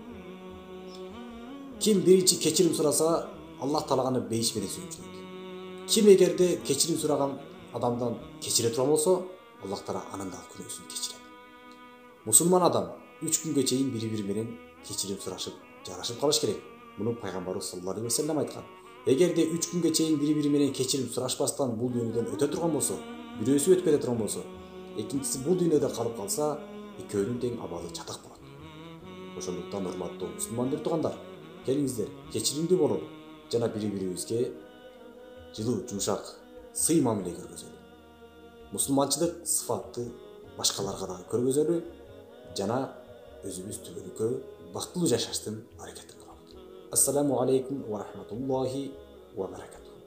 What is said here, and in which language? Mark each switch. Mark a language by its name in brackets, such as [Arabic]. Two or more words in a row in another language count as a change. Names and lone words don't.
[Kyrgyz] Ким биринчи кечирим сураса, Аллах Таала аны бейиш менен сүйүнчүлөйт. Ким эгерде кечирим сураган адамдан кечире турган болсо, Аллах Таала анын да күнөөсүн кечирет. Мусулман адам 3 күнгө чейин бири-бири менен кечирим сурашып, жарашып калыш керек. Муну пайгамбарыбыз [Arabic] صلى الله عليه وسلم [Kyrgyz] айткан. Эгерде 3 күнгө чейин бири-бири менен кечирим сурашпастан бул дүйнөдөн өтө турган болсо, бирөөсү өтүп кете турган болсо, экинчиси бул дүйнөдө калып калса, экөөнүн тең абалы чатак болот. Ошондуктан урматтуу мусулман тугандар, келиңиздер, кечиримдүү бололу жана бири-бирибизге жылуу, жумшак, сый мамиле көргөзөлү. Мусулманчылык сыфатты башкаларга да көргөзөлү жана өзүбүз түбөлүккө бактылуу жашаштын аракетин кылалы. [Arabic] السلام عليكم ورحمة الله وبركاته.